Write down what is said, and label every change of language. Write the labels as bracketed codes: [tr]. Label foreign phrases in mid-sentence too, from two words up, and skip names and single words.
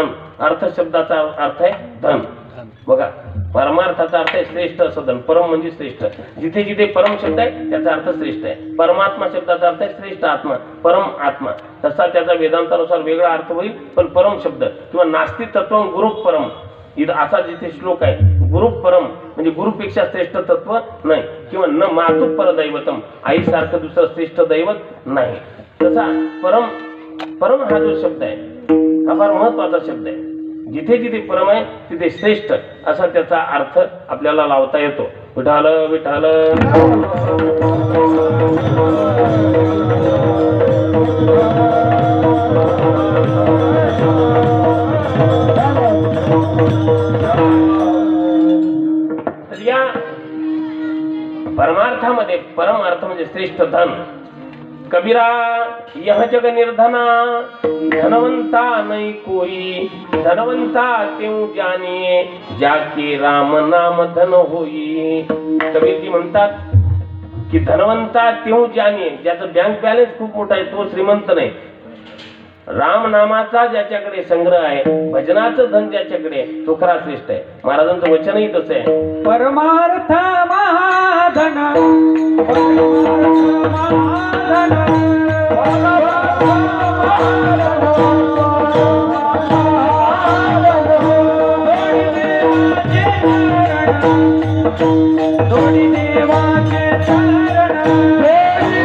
[mr] अर्थ शब्दाचा अर्थ आहे धन. बघा, परमार्थाचा अर्थ आहे श्रेष्ठ असं धन. परम म्हणजे श्रेष्ठ. जिथे जिथे परम शब्द आहे त्याचा अर्थ श्रेष्ठ आहे. परमात्मा शब्दाचा अर्थ आहे श्रेष्ठ आत्मा, परम आत्मा. तसा त्याचा वेदांतानुसार वेगळा अर्थ होईल. पण परम शब्द किंवा [sa] नास्ति तत्वं गुरु परम [mr] असा जिथे श्लोक आहे, गुरु परम म्हणजे गुरुपेक्षा श्रेष्ठ तत्व नाही. [sa] किंवा न मातु परदैवतम, [mr] आईसारखं दुसरं श्रेष्ठ दैवत नाही. तसा परम हा जो शब्द आहे हा फार महत्वाचा शब्द आहे. जिथे जिथे परम आहे तिथे श्रेष्ठ असा त्याचा अर्थ आपल्याला लावता येतो. विठाल विठाल. तर या परमार्थामध्ये परम अर्थ म्हणजे श्रेष्ठ धन. [hi] कबीरा यह जग निर्धना, धनवंता नहीं कोई, धनवंता त्यों जानिए, जाके राम नाम धन होई. [mr] कबीरजी म्हणतात की [hi] धनवंता त्यों जानिए, [mr] ज्याचं [en] bank balance [mr] खूप मोठा आहे तो श्रीमंत नाही. राम नामाचा ज्याच्याकडे संग्रह आहे, भजनाचं धन ज्याच्याकडे आहे, तो खरा श्रेष्ठ आहे. महाराजांचं वचनही तसं आहे. परमार्थ महाधन दोडी देवाचे चरण, दोडी